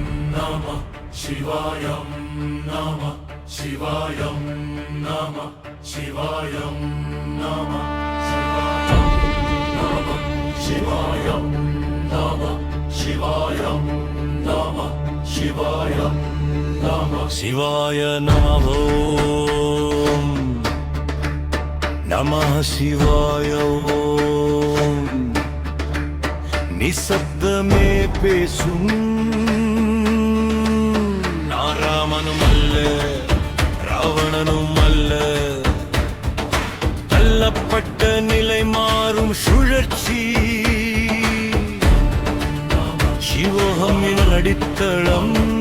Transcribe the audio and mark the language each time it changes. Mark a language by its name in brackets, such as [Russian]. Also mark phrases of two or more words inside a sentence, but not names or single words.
[Sanskrit] नमः शिवायं नमः शिवायं नमः शिवायं नमः शिवायं नमः शिवायं नमः शिवायं नमः शिवाय नमो नमः शिवाय ओम् [Tamil] நிசப்தமே பேசும் நாராமனும் அல்ல ராவணனும் அல்ல தள்ளப்பட்ட நிலை மாறும் சுழற்சி சிவோகமின் அடித்தளம்